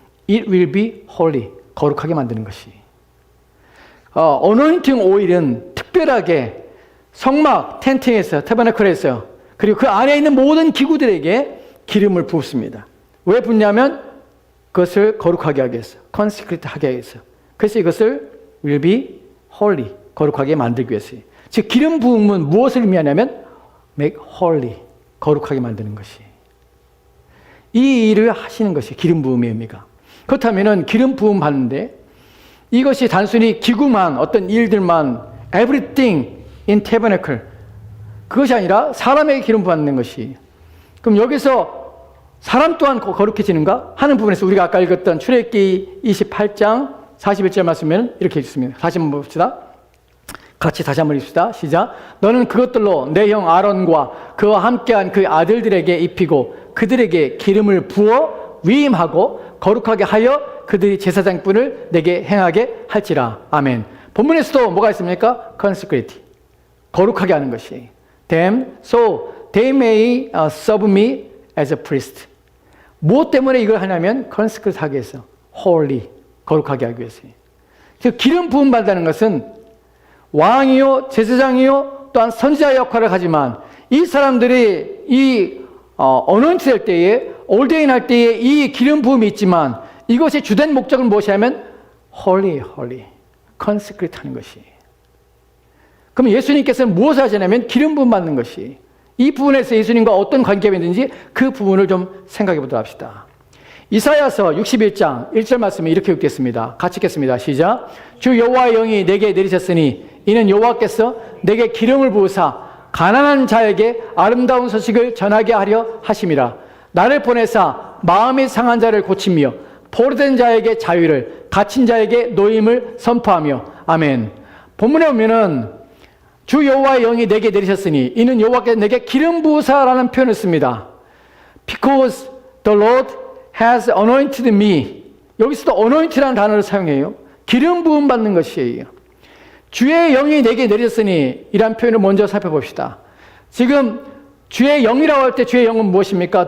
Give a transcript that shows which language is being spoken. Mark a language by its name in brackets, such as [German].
[English] It will be holy. [Korean] 거룩하게 만드는 것이. 어노인팅 오일은 특별하게 성막, 텐트에서, 태버나클에서 그리고 그 안에 있는 모든 기구들에게 기름을 부었습니다. 왜 붓냐면 그것을 거룩하게 하기 위해서, consecrate 하게 하기 위해서. 그래서 이것을 [English] will be holy. [Korean] 거룩하게 만들기 위해서요. 즉 기름 부음은 무엇을 의미하냐면 [English] make holy, [Korean] 거룩하게 만드는 것이. 이 일을 하시는 것이 기름 부음의 의미가. 그렇다면 기름 부음 받는데 이것이 단순히 기구만, 어떤 일들만, [English] everything in tabernacle, [Korean] 그것이 아니라 사람에게 기름 받는 것이. 그럼 여기서 사람 또한 거룩해지는가 하는 부분에서 우리가 아까 읽었던 출애굽기 28장 41절 말씀에는 이렇게 읽습니다. 다시 한번 봅시다. 같이 다시 한번 읽읍시다. 시작. 너는 그것들로 내 형 아론과 그와 함께한 그 아들들에게 입히고 그들에게 기름을 부어 위임하고 거룩하게 하여 그들이 제사장뿐을 내게 행하게 할지라. 아멘. 본문에서도 뭐가 있습니까? consecrate. 거룩하게 하는 것이. [English] them so they may serve me as a priest. [Korean] 무엇 때문에 이걸 하냐면 consecrate 하기 위해서. holy. 거룩하게 하기 위해서. 기름 부음 받는 것은 왕이요, 제사장이요, 또한 선지자 역할을 하지만 이 사람들이 이 어노인트 될 때에, 올데인 할 때에 이 기름 부음이 있지만 이것의 주된 목적은 무엇이냐면 holy, consecrate 하는 것이. 그럼 예수님께서는 무엇을 하시냐면 기름 부음 받는 것이. 이 부분에서 예수님과 어떤 관계가 있는지 그 부분을 좀 생각해 보도록 합시다. 이사야서 61장 1절 말씀을 이렇게 읽겠습니다. 같이 읽겠습니다. 시작. 주 여호와의 영이 내게 내리셨으니 이는 여호와께서 내게 기름을 부으사 가난한 자에게 아름다운 소식을 전하게 하려 하심이라. 나를 보내사 마음이 상한 자를 고치며 포로된 자에게 자유를, 갇힌 자에게 노임을 선포하며. 아멘. 본문에 보면은 주 여호와의 영이 내게 내리셨으니 이는 여호와께서 내게 기름 부으사라는 표현을 씁니다. [English] Because the Lord has anointed me. [Korean] 여기서도 anointed라는 단어를 사용해요. 기름 부음 받는 것이에요. 주의 영이 내게 내렸으니 이란 표현을 먼저 살펴봅시다. 지금 주의 영이라고 할 때 주의 영은 무엇입니까?